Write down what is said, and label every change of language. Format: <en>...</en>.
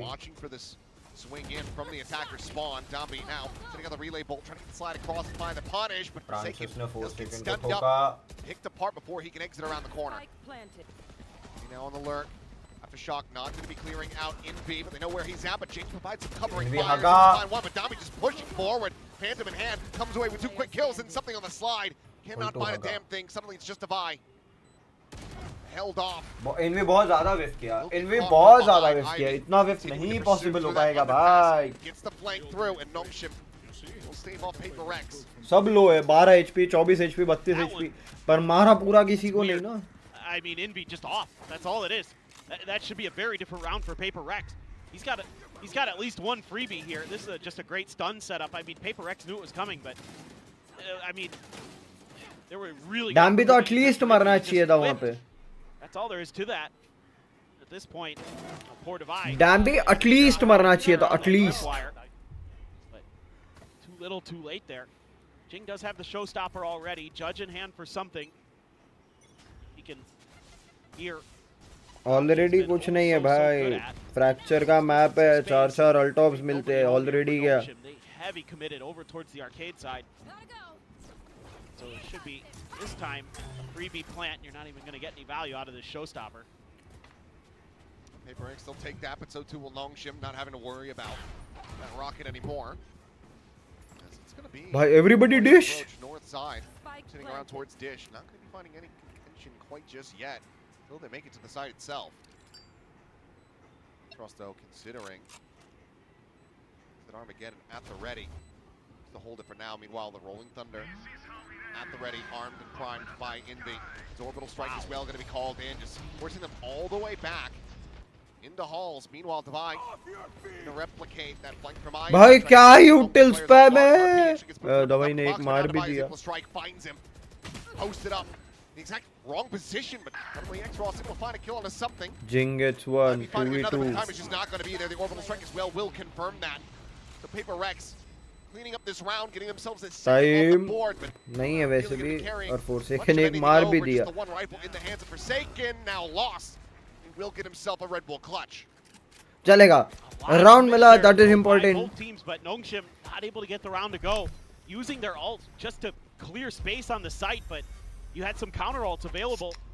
<en>Watching for this swing in from the attacker spawn. Domby now sitting on the relay bolt, trying to slide across and find the punish, but Forsaken just gets stunned up, picked apart before he can exit around the corner. Now on the lurk. After Shock not going to be clearing out in B, but they know where he's at, but James provides some covering fire. But Domby just pushing forward. Phantom in hand, comes away with 2 quick kills and something on the slide. Cannot find a damn thing. Suddenly it's just a Vi. Held off.</en> <hi>Env बहुत ज़्यादा whiff किया. Env बहुत ज़्यादा whiff किया. इतना whiff नहीं possible हो पाएगा भाई.</hi> <en>Gets the flank through and NOMSHIM will stave off PRX.</en> <hi>सब लो है. 12 HP, 24 HP, 32 HP. पर मारा पूरा किसी को नहीं ना.</hi> <en>I mean, Envy just off. That's all it is. That should be a very different round for PRX. He's got at least one freebie here. This is just a great stun setup. I mean, PRX knew it was coming, but I mean, they were really.</en> <hi>Domby तो</hi> <en>at least</en> <hi>मरना चाहिए था वहाँ पे.</hi> <en>That's all there is to that. At this point, poor Divide. Domby at least</en> <hi>मरना चाहिए था,</hi> <en>at least. But too little, too late there. Jing does have the showstopper already. Judge in hand for something. He can hear.</en> <hi>Already कुछ नहीं है भाई. Fracture का map है. 4 ultops मिलते हैं. Already गया.</hi> <en>Heavy committed over towards the arcade side. So it should be this time a freebie plant. You're not even going to get any value out of this showstopper. PRX still take that, but so too will NOMSHIM, not having to worry about that rocket anymore. It's going to be everybody dish. North side, sitting around towards dish. Not going to be finding any contention quite just yet. Until they make it to the site itself. Trust though, considering that Armageddon at the ready to hold it for now. Meanwhile, the Rolling Thunder at the ready, armed and primed by Envy. His orbital strike as well going to be called in, just forcing them all the way back into halls. Meanwhile, Divide to replicate that flank from Iron.</en> <hi>भाई क्या ही util spam है. दवाई ने एक मार भी दिया.</hi> <en>Strike finds him, posted up. The exact wrong position, but suddenly X-Ross will find a kill on something. Jing gets one, 2v2. Time is just not going to be there. The orbital strike as well will confirm that. So PRX cleaning up this round, getting themselves a second on the board, but</en> <hi>नहीं है वैसे भी और Forsaken एक मार भी दिया.</hi> <en>The one rifle in the hands of Forsaken, now lost. He will get himself a Red Bull clutch.</en> <hi>चलेगा.</hi> <en>Round</en> <hi>मिला,</hi> <en>that is important. Both teams, but NOMSHIM not able to get the round to go, using their ult just to clear space on the site, but you had some counter ults available.</en>